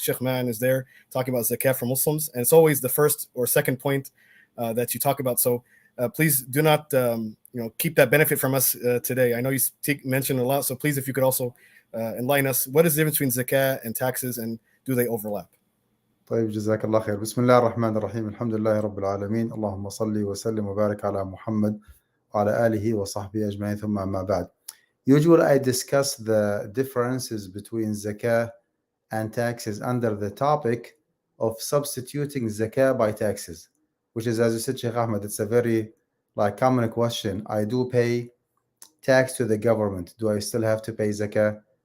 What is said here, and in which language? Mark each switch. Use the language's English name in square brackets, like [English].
[English] Sheikh Man is there talking about zakat for Muslims, and it's always the first or second point that you talk about. So please do not, keep that benefit from us today. I know you mentioned a lot, so please, if you could also enlighten us, what is the difference between zakat and taxes, and do they overlap? [Arabic] طيب جزاك الله خير. بسم الله الرحمن الرحيم. الحمد لله رب العالمين. اللهم صل وسلم وبارك على محمد وعلى آله وصحبه أجمعين. ثم أما بعد. [English] Usually I discuss the differences between zakah and taxes under the topic of substituting zakah by taxes, which is, as you said, Sheikh Ahmed, it's a very common question. I do pay tax to the government. Do I still have to pay zakah?